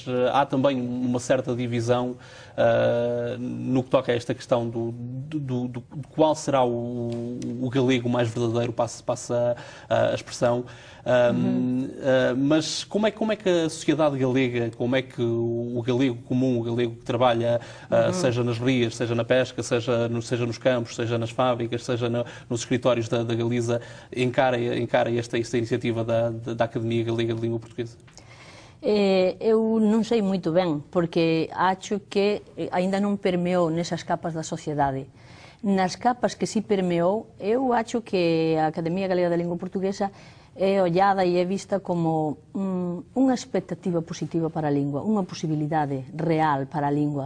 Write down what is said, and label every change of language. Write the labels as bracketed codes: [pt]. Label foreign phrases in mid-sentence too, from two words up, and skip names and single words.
[pt] Há também uma certa divisão no que toca a esta questão de qual será o galego mais verdadeiro, passa a expressão. Mas como é que a sociedade galega, como é que o galego comum, o galego que trabalha, seja nas rias, seja na pesca, seja nos campos, seja nas fábricas, seja nos escritórios da Galiza, encara esta iniciativa da Academia Galega de Língua Portuguesa? [gl] Eu non sei moito ben, porque acho que aínda non permeou nesas capas da sociedade. Nas capas que si permeou, eu acho que a Academia Galega da Língua Portuguesa é ollada e é vista como unha expectativa positiva para a lingua, unha posibilidade real para a lingua.